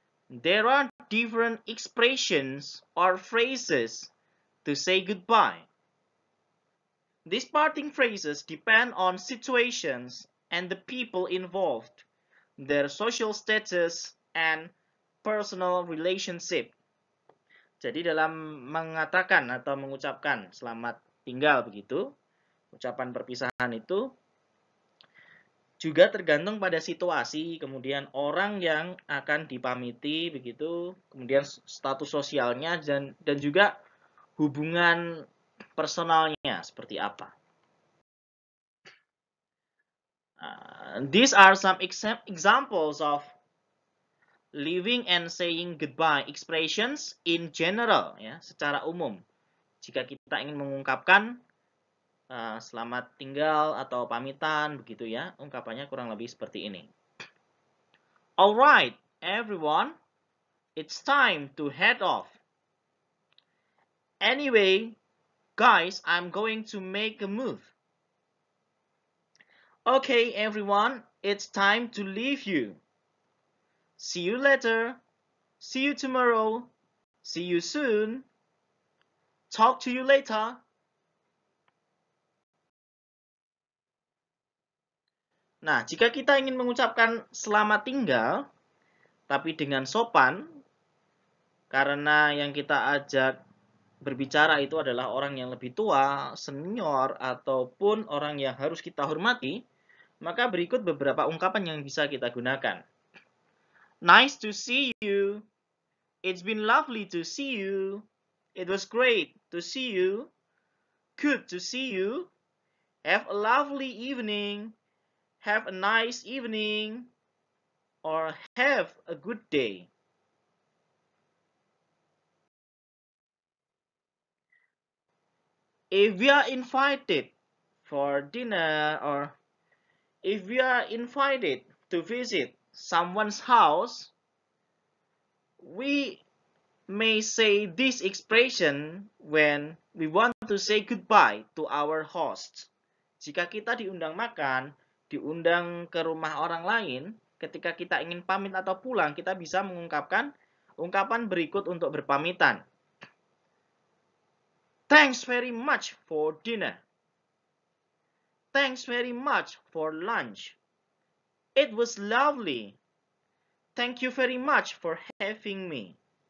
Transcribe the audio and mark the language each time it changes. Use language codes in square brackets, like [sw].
[en] There are different expressions or phrases to say goodbye. These parting phrases depend on situations and the people involved, their social status, and personal relationship. [id] Jadi dalam mengatakan atau mengucapkan selamat tinggal begitu, ucapan perpisahan itu juga tergantung pada situasi, kemudian orang yang akan dipamiti begitu, kemudian status sosialnya dan juga hubungan personalnya seperti apa. [en] These are some examples of leaving and saying goodbye expressions in general, [id] ya, secara umum. Jika kita ingin mengungkapkan selamat tinggal atau pamitan begitu ya, ungkapannya kurang lebih seperti ini. [en] Alright, everyone, it's time to head off. Anyway, guys, I'm going to make a move. Okay, everyone, it's time to leave you. See you later. See you tomorrow. See you soon. Talk to you later. [id] Nah, jika kita ingin mengucapkan selamat tinggal, tapi dengan sopan, karena yang kita ajak berbicara itu adalah orang yang lebih tua, senior, ataupun orang yang harus kita hormati, maka berikut beberapa ungkapan yang bisa kita gunakan. [en] Nice to see you. It's been lovely to see you. It was great to see you. Good to see you. Have a lovely evening. Have a nice evening. Or have a good day. If we are invited for dinner or if we are invited to visit someone's house, we may say this expression when we want to say goodbye to our host. [id] Jika kita diundang makan, diundang ke rumah orang lain, ketika kita ingin pamit atau pulang, kita bisa mengungkapkan ungkapan berikut untuk berpamitan. [en] Thanks very much for dinner. Thanks very much for lunch. It was lovely. Thank you very much for having me.